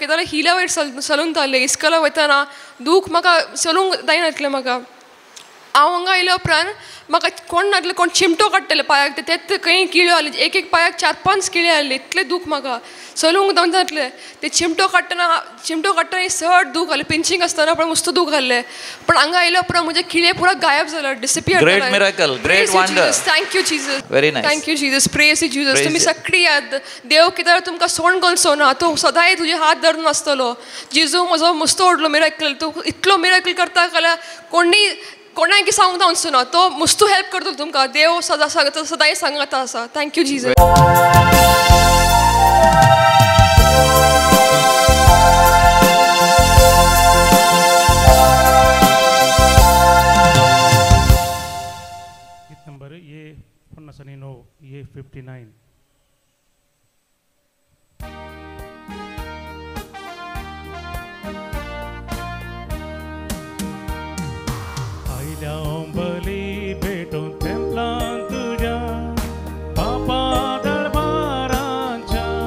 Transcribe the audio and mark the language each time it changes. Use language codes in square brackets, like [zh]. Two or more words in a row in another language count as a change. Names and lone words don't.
[kok] केदार हिल्या वयर चलून तालें इस्कॉला वयतना दूख म्हाका चलूंक जायनासलें म्हाका हांव हांगा आयल्या उपरांत म्हाका कोण नासलें कोण चिमटो काडटले पांयाक ते खंय किळ्यो आहले एक पांयाक 4-5 किळे आहले इतलें दूख म्हाका चलूंक जावनासलें ते चिमटो काडटना चड दूख आहलें पिंचींग आसतना पण मस्त दूख आहलें पण हांगा आयल्या उपरांत म्हजे किळे पुरो गायब जाला डिसपियर [en] great miracle great wonder thank you Jesus very nice thank you Jesus praise Jesus [kok] तुमी सगळी याद देव कित्याक तुमकां सोंड घालचो ना तो सदांय तुजे हात धरून आसतलो जेजू म्हजो मस्त व्हडलो मिरेकल तूं इतलो मिरेकल करता जाल्यार कोणाक सांगूंक जावचो ना तो मस्त हेल्प करतलो तुमकां देव सदांय सांगता आसा [en] thank you Jesus [hi] गीत नंबर ये 59 ये 59 [kok] आयल्या बली भेटून तेंपलान तुझ्या बापा दरबाराच्या